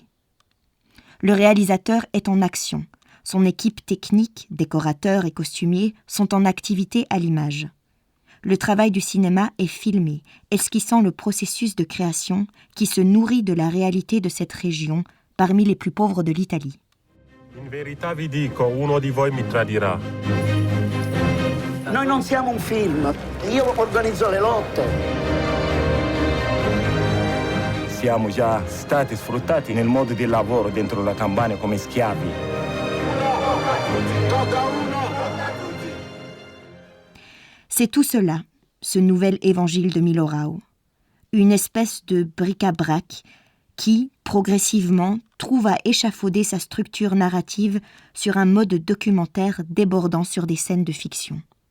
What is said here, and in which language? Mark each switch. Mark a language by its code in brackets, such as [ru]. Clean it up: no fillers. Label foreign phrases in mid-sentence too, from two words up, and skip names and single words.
[fr] Le réalisateur est en action. Son équipe technique, décorateurs et costumiers sont en activité à l'image. Le travail du cinéma est filmé, esquissant le processus de création qui se nourrit de la réalité de cette région parmi les plus pauvres de l'Italie. [it] In verità vi dico, uno di voi mi tradirà. Noi non siamo un film, io organizzo le lotte. Siamo già stati sfruttati nel mondo del lavoro dentro la campagna come schiavi. [fr] C'est tout cela, ce nouvel évangile de Milo Rau. Une espèce de bric-à-brac qui, progressivement, trouve à échafauder sa structure narrative sur un mode documentaire débordant sur des scènes de fiction.